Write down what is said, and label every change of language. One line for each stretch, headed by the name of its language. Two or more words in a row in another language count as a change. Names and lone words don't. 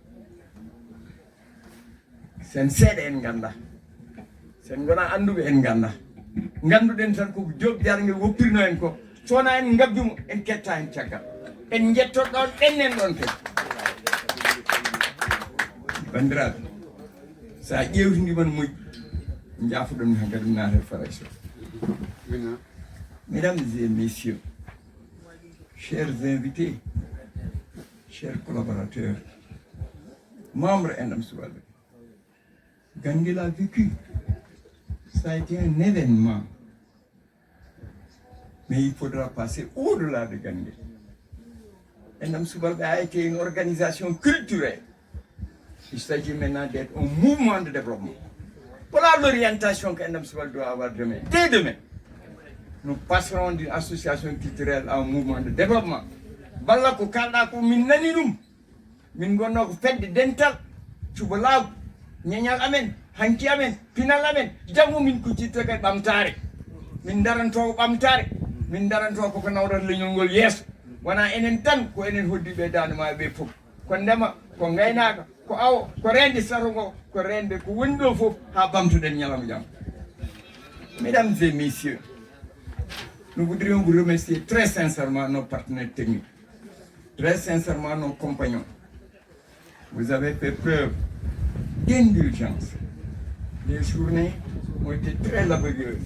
Fula: sen seeɗa en ganda sen gona anduɓe en ganda ganduɗen tan koko joɓi jarguel woppirno en ko sowona en gabjumo en ketta hen caggal en jettot ɗon ɗennen ɗon kadi bandiraɓe sa ƴewtidima no moƴƴi jaafoɗon ha kadi naata faration
French: mesdames et messieurs chers invités chers collaborateurs membres
Fula: endam subalɓe Ganguel
French: a vécu. Ça a été un événement. Mais il faudra passer au-delà de Ganguel. Endam Subalɓe a été une organisation culturelle. Il s'agit maintenant d'être un mouvement de développement. Voilà l'orientation qu'Endam Subalɓe doit avoir demain. Dès demain, nous passerons d'une association culturelle à un mouvement de développement.
Fula: Balla ko kalɗa ko min nani ɗum. Min gonno ko fedde dental cubalaagu ñeñal amen hanki amen pinal amen janggo min kuccitto kadi ɓamtare min daranto ko ɓamtare min daranto koko nawrata leñol ngol yeeso wona enen tan ko enen hoddiɓe dande maɓe ɓe foof ko ndema ko gaynaka ko awo ko rende sato ngo ko rende ko woni ɗo foof ha ɓamtoɗen ñalama jam.
French: Mesdames et messieurs, nous voudrions vous remercier très sincèrement nos partenaires techniques, très sincèrement nos compagnons. Vous avez fait preuve d'indulgence. Les journées ont été très laborieuses.